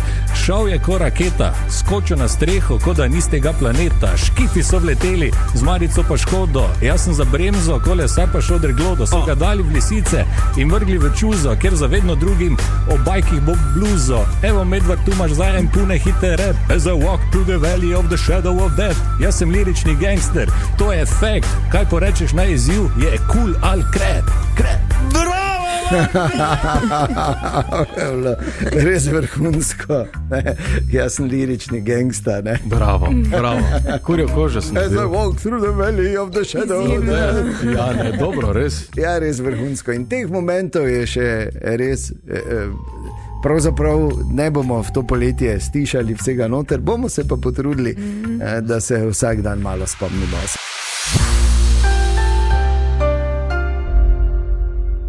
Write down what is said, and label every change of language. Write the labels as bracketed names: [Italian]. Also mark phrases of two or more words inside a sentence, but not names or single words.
[Slovenian] Šel je ko raketa, skočil na streho, kot da ni z tega planeta. Škifi so vleteli, z marico pa škodo. Jaz sem za bremzo, kolesar pa šel drglodo. So ga dali v lisice in vrgli v čuzo, ker za vedno drugim o bajkih bo bluzo. Evo, Medvard, tu imaš zdaj en pune hite rap. [English] As I walk through the valley of the shadow of death. [Slovenian] Jaz sem lirični gangster, to je efekt. Kaj porečeš na izziv, je cool ali krep. Bravo! Res vrhunsko. Jaz sem lirični gangster, ne? Bravo. Kurjo kožo sem [English] As I walk through the valley of the shadow of death. [Slovenian] Ja, ne, dobro, res. Ja, res vrhunsko. In teh momentov je še res... Pravzaprav ne bomo v to poletje stišali vsega noter, bomo se pa potrudili, da se vsak dan malo spomnimo.